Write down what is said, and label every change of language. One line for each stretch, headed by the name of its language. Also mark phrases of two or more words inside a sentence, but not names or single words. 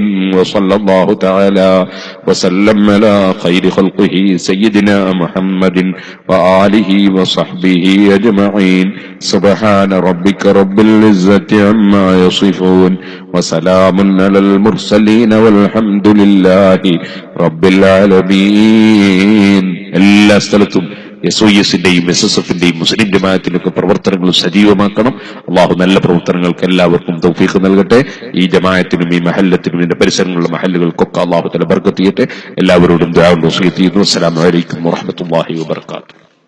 Arabic: وصلى الله تعالى وسلم على خير خلقه سيدنا محمد وآله وصحبه أجمعين. سبحان ربك رب العزة عما يصفون وسلام على المرسلين والحمد لله رب العالمين.
Malayalam: എല്ലാ സ്ഥലത്തും SOS-ന്റെയും SSF-ന്റെയും മുസ്ലിം ജമാഅത്തിന്റെയൊക്കെ പ്രവർത്തനങ്ങൾ സജീവമാക്കണം. അള്ളാഹു നല്ല പ്രവർത്തനങ്ങൾക്ക് എല്ലാവർക്കും തൗഫീഖ് നൽകട്ടെ. ഈ ജമാഅത്തിനും ഈ മഹല്ലത്തിനും ഇതിന്റെ പരിസരങ്ങളിലുള്ള മഹല്ലുകൾക്കൊക്കെ
Arabic: الله تعالى
Malayalam: ബർക്കത്ത് ചെയ്യട്ടെ. എല്ലാവരോടും ദുആ വസിയത്ത് ചെയ്യുന്നു.
Arabic: السلام عليكم ورحمة الله وبركاته.